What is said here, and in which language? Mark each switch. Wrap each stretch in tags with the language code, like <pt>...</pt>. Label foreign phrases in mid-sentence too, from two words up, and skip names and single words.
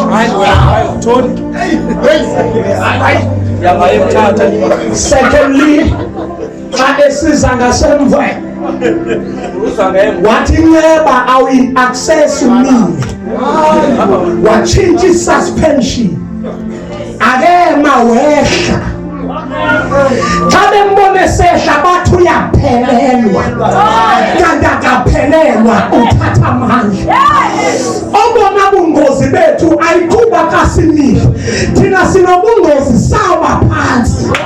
<xh>Secondly, xa esiza ngasemva wathi inceba awuyi-access umile watshintsha i-suspension akema wehla. Xa bembone sehla bathi uyaphelelwa kanti akaphelelwa uthatha amandla. Obona bungozi bethu ayikuba kasimile thina sinobungozi sawa phansi.</xh>